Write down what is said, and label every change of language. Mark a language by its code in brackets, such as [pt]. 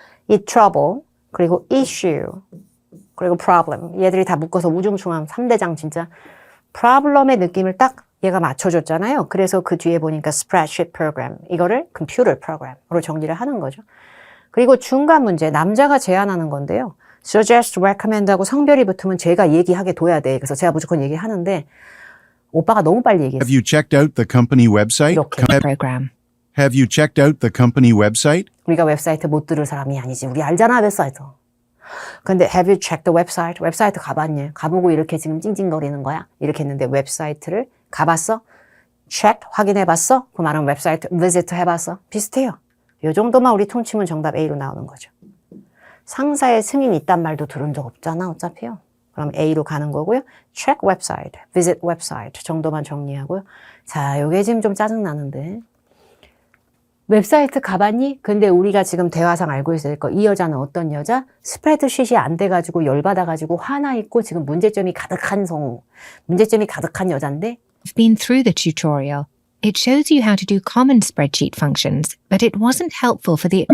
[ko] 이 trouble 그리고 issue 그리고 problem 얘들이 다 묶어서 우중충한 3대장 진짜 problem의 느낌을 딱 얘가 맞춰줬잖아요. 그래서 그 뒤에 보니까 spreadsheet program 이거를 computer program으로 정리를 하는 거죠. 그리고 중간 문제 남자가 제안하는 건데요. suggest, recommend하고 성별이 붙으면 제가 얘기하게 둬야 돼. 그래서 제가 무조건 얘기하는데 오빠가 너무 빨리 얘기했어요. [en] Have you checked out the company website? [ko] 이렇게. [en] Program. Have you checked out the company website? [ko] 우리가 웹사이트 못 들을 사람이 아니지. 우리 알잖아 웹사이트. 근데 [en] have you checked the website? [ko] 웹사이트 가봤니? 가보고 이렇게 지금 찡찡거리는 거야? 이렇게 했는데 웹사이트를 가봤어? check 확인해봤어? 그 말은 웹사이트 visit 해봤어? 비슷해요. 이 정도만 우리 통치면 정답 A로 나오는 거죠. 상사의 승인 있단 말도 들은 적 없잖아 어차피요. 그럼 A로 가는 거고요. [en] check website, visit website [ko] 정도만 정리하고요. 자, 요게 지금 좀 짜증나는데 웹사이트 가봤니? 근데 우리가 지금 대화상 알고 있어야 될 거. 이 여자는 어떤 여자? 스프레드쉿이 안 돼가지고 열받아가지고 화나 있고 지금 문제점이 가득한 성우. 문제점이 가득한 여잔데 [en] I've been through the tutorial. It shows you how to do common spreadsheet functions, but it wasn't helpful for